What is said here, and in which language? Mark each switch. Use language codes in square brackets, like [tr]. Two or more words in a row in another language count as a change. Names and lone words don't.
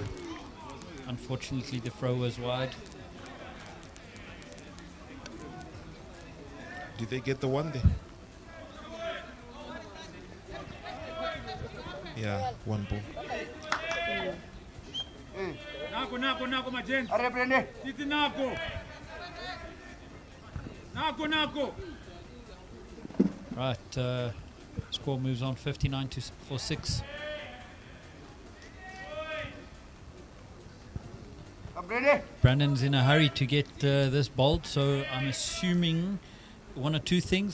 [en] Unfortunately, the throw was wide. Did they get the one there? Yeah, one ball. Nako, my gents. Titi nako. Nako. Right, score moves on 59 for 6. Brandon's in a hurry to get this bowled, so I'm assuming one or two things.